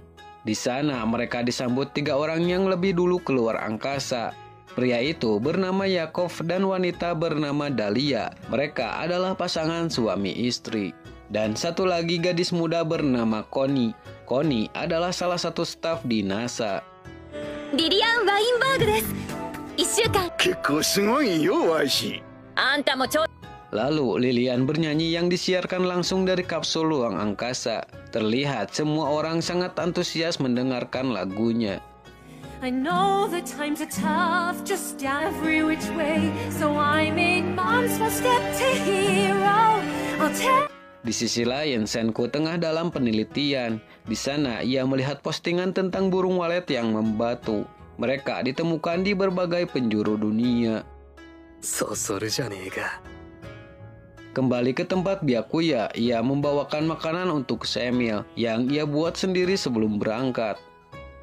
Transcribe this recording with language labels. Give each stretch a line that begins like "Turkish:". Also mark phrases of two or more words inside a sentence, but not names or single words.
Indonesian: Di sana mereka disambut 3 orang yang lebih dulu keluar angkasa. Pria itu bernama Yakov dan wanita bernama Dahlia. Mereka adalah pasangan suami istri. Dan satu lagi gadis muda bernama Connie. Connie adalah salah satu staf di NASA.
Japanese: リリアン・ワインバーグです。1週間。結構すごいよ、ワイシ。あんたもちょ。
Indonesian: Lalu Lilian bernyanyi yang disiarkan langsung dari kapsul ruang angkasa. Terlihat semua orang sangat antusias mendengarkan lagunya.
English: I know the times are tough just every which way, so I made mom's first step to hero. I'll tell.
Indonesian: Di sisi lain, Senku tengah dalam penelitian. Di sana, ia melihat postingan tentang burung walet yang membatu. Mereka ditemukan di berbagai penjuru dunia. Kembali ke tempat Byakuya, ia membawakan makanan untuk Samuel yang ia buat sendiri sebelum berangkat.